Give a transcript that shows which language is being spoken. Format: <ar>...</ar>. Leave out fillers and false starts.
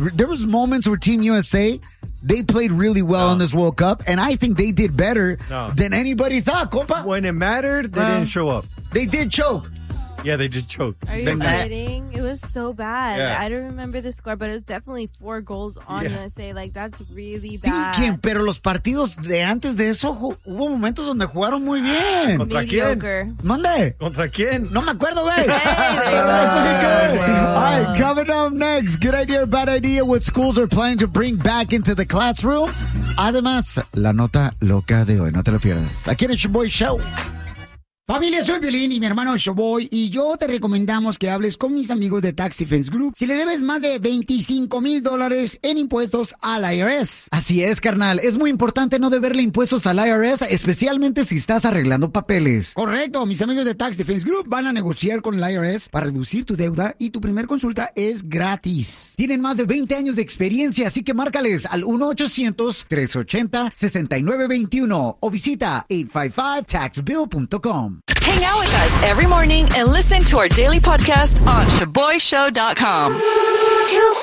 <en>There was moments where Team USA, they played really well in this World Cup. And I think they did better than anybody thought, compa. When it mattered, they didn't show up. They did choke. Yeah, they did choke. Are you kidding? It was so bad. Yeah. I don't remember the score, but it was definitely 4 goals on USA. Like, that's really bad.</en> <es>Sí, ¿quién? Pero los partidos de antes de eso, hubo momentos donde jugaron muy bien. ¿Contra quién? ¿Mande? ¿Contra quién? No me acuerdo, güey.</es> <en>All right, coming up next. Good idea or bad idea? What schools are planning to bring back into the classroom?</en> <es>Además, la nota loca de hoy. No te lo pierdas. Aquí en el Shaboy Show. Familia, soy Violín y mi hermano Shaboy, y yo te recomendamos que hables con mis amigos de Tax Defense Group si le debes más de $25,000 en impuestos al IRS. Así es, carnal. Es muy importante no deberle impuestos al IRS, especialmente si estás arreglando papeles. Correcto. Mis amigos de Tax Defense Group van a negociar con el IRS para reducir tu deuda y tu primer consulta es gratis. Tienen más de 20 años de experiencia, así que márcales al 1-800-380-6921 o visita 855-TAXBILL.com.</es> <en>Hang out with us every morning and listen to our daily podcast on ShaboyShow.com.</en>